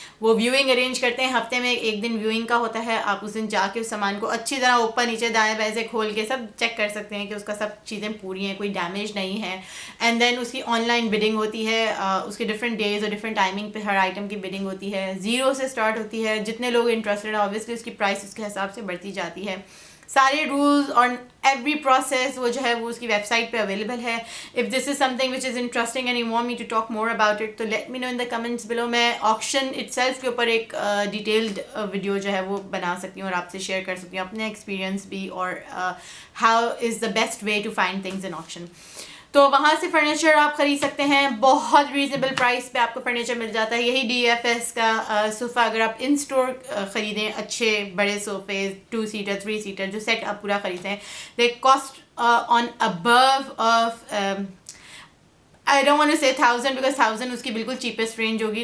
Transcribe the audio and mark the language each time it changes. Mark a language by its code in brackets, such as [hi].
[ur] وہ weaving arrange کرتے ہیں, ہفتے میں ایک دن ویونگ کا ہوتا ہے, آپ اس دن جا کے اس سامان کو اچھی طرح اوپر نیچے دائیں بائیں سے کھول کے سب چیک کر سکتے ہیں کہ اس کا سب چیزیں پوری ہیں, کوئی ڈیمیج نہیں ہے. اینڈ دین اس کی آن لائن بڈنگ ہوتی ہے, اس کے ڈفرینٹ ڈیز اور ڈفرینٹ ٹائمنگ پہ ہر آئٹم کی بڈنگ ہوتی ہے. 0 سے اسٹارٹ ہوتی ہے, جتنے لوگ انٹرسٹڈ ہیں آبویسلی اس کی پرائس اس کے حساب سے بڑھتی جاتی ہے. سارے رولز اور ایوری پروسیس وہ جو ہے وہ اس کی ویب سائٹ پہ اویلیبل ہے. [en] If this is some thing which is interesting and you want me to talk more about it, تو let me نو ان دا comments بلو. [ur] میں آکشن اٹ سیلف کے اوپر ایک ڈیٹیلڈ ویڈیو جو ہے وہ بنا سکتی ہوں اور آپ سے شیئر کر سکتی ہوں اپنے ایکسپیرینس بھی, اور [en] How is the best way to find things in auction. [ur] تو وہاں سے فرنیچر آپ خرید سکتے ہیں، بہت ریزنیبل پرائس پہ آپ کو فرنیچر مل جاتا ہے. یہی ڈی ایف ایس کا صوفہ اگر آپ ان اسٹور خریدیں، اچھے بڑے صوفے 2 سیٹر 3 سیٹر جو سیٹ آپ پورا خریدتے ہیں، [en] they cost on above of I don't want to say 1000 [ur] because 1000 اس کی بالکل چیپسٹ رینج ہوگی.